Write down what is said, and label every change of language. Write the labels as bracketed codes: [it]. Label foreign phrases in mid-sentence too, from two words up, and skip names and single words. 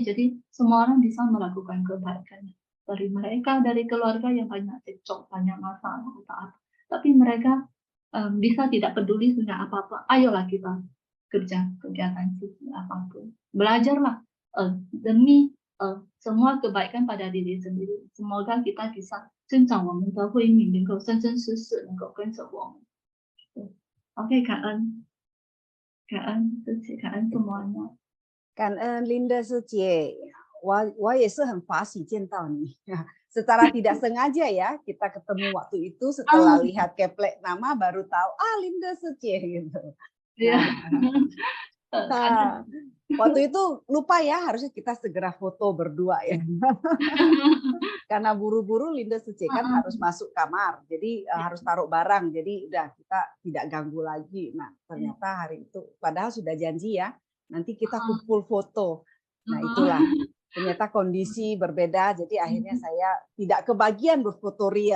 [id] Jadi semua orang bisa melakukan kebaikannya. Dari mereka, dari keluarga yang banyak cekcok, banyak masalah atau apa. Tapi mereka bisa tidak peduli sudah apa-apa. Ayolah kita kerja kegiatan suci apapun. Belajarlah demi semua kebaikan pada diri sendiri. Semoga kita bisa [zh] 增长我们的慧命，能够生生世世能够跟着我们。OK， 感恩，谢谢，感恩semuanya。感恩 Linda 师姐，我也是很法喜见到你。 [id] Secara tidak sengaja ya, kita ketemu waktu itu setelah lihat keplek nama baru tahu Linda 师姐 gitu. Nah, waktu itu lupa ya, harusnya kita segera foto berdua ya. Karena buru-buru Linda 师姐 kan harus masuk kamar, jadi harus taruh barang, jadi udah kita tidak ganggu lagi. Nah ternyata hari itu padahal sudah janji ya, nanti kita kumpul foto. Nah itulah ternyata kondisi berbeda, jadi akhirnya saya tidak kebagian berfoto ria.